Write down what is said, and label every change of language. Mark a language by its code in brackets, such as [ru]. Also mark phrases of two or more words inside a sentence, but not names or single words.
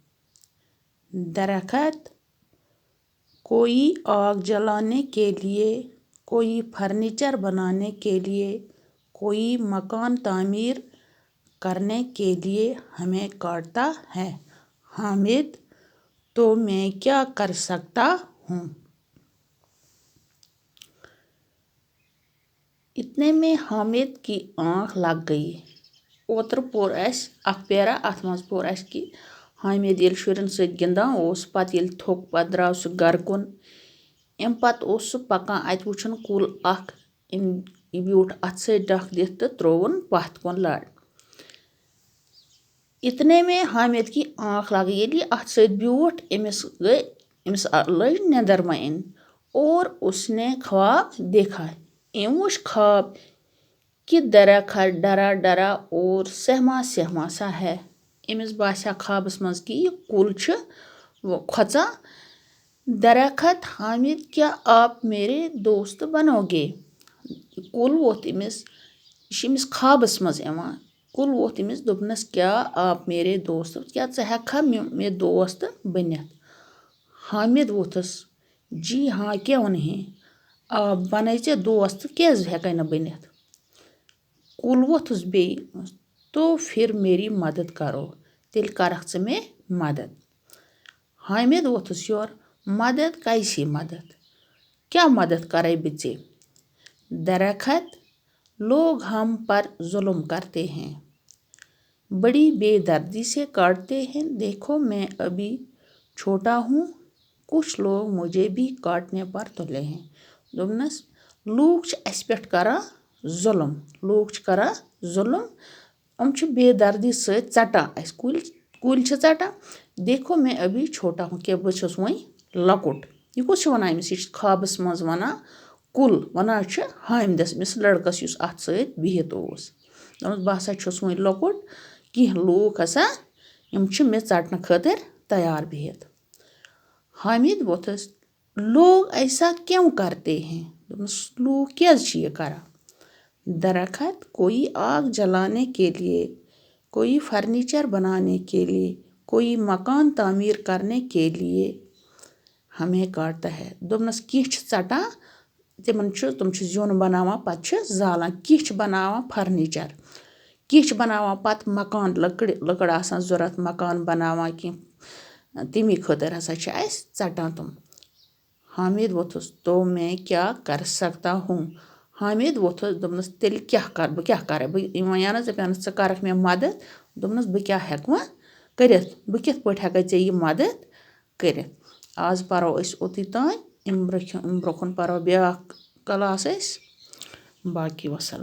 [hi] दरखत: कोई आग जलाने के लिए, कोई फर्नीचर बनाने के लिए, कोई मकान तामीर करने के लिए हमें काटता है। हामिद: तो मैं क्या कर सकता हूँ? इतने में हामिद की आंख लग गई। [ks] ओत्र पोर अख पेरा अथ मज पोर कि हामिद ये शुरन सत गिंदान पत ये थोक पत द्राव सह गर कुन। अम पत पकान अत वुछन कुल अख यह ब्यूठ अथ सत डक दिथ तो त्रोवन पथ कुन लड़। [hi] इतने में हामिद की आंख लग गई [ks] ये अथ सत ब्यूठ अमिस लज निंदरमा इन [hi] और उसने ख्वाब देखा। [ks] अम वुछ ख्वाब कि [hi] दरखत डरा डरा और सहमा सहमा सा है। [ks] अमिस बासा ख्वाबस मज कि यह कुल खोचा। [hi] दरखत: हामिद, क्या आप मेरे दोस्त बनोगे? [ks] कुल वोत अमिस ख्वाबस मज इवान कुल वोत अमिस दोपनस [hi] क्या आप मेरे दोस्त, [ks] क्या चे हेक्खा मे दोस्त बनित? [hi] हामिद वोथस जी हाँ, क्यों नहीं। [ks] आप बने चे दोस्त, क्या हेक्कै न बनित? [hi] कुल वोथस बे तो फिर मेरी मदद करो, [ks] तेल करख चे मे मदद। हामिद वोथस योर मदद? [hi] कैसी मदद? [ks] क्या मदद करे बिचे? [hi] दरखत: लोग हम पर जुल्म करते हैं, बड़ी बेदर्दी से काटते हैं। देखो मैं अभी छोटा हूँ, कुछ लोग मुझे भी काटने पर तुले हैं। [ks] दोपनस लूक अस पे करान जुल्म, लूक करान जुल्म, हम बेदर्दी सत चटान अस कुल चटान। [hi] देखो मैं अभी छोटा हूँ, क्या बस वही लकुट। [ks] यह कुछ वन अमिस, यह ख्वाबस मज वन कुल वन हामिदस अमिस लड़कस युस अथ सत बिहित बह हसा छुस वही लकुट, कह लूक हसा यम मे चटन खतर तैयार बिहित। [hi] हामिद वोथस लोग ऐसा क्यों करते हैं? [ks] लूक क्या यह करा? [hi] दरखत: कोई आग जलाने के लिए, कोई फर्नीचर बनाने के लिए, कोई मकान तामीर करने के लिए हमें काटता है। [ks] दोपनस कह चटान तुम ज्युन बनावान पत जालान, कह बनावान फर्नीचर, कह बनावान पत मकान लकड़ आसान जरूरत मकान बनावान कह तमी खतर हसा चटान तुम। [hi] हामिद वोथस तो मैं क्या कर सकता हूँ? [ks] हामिद वोथस दोपनस तेल क्या कर बह क्या कर वन पे करख मे मदद। दोपनस बह क्या हेक व करित, बह कित पे हेकै चे यह मदद करित। आज परो अस ओती तान, अम ब्रोखुन परो ब्याक क्लास बाकी वसलाम।